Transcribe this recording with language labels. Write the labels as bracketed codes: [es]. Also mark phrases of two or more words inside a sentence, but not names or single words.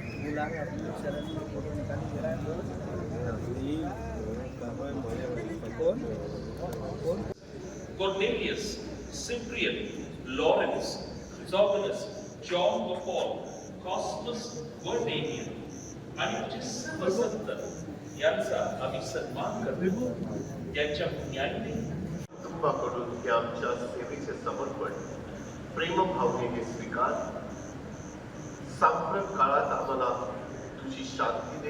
[mr] Cornelius, Cyprian, Lawrence, Chrysogonus, John the Paul, Cosmas Vardanian आणि तुझे सर्व संत यांचा आम्ही सन्मान करतो. त्यांच्या पुण्याने कुटुंबाकडून हे आमच्या सेवेचे समर्पण प्रेमभावनेने स्वीकार. सांप्रत काळात आम्हाला तुझी शांती दे.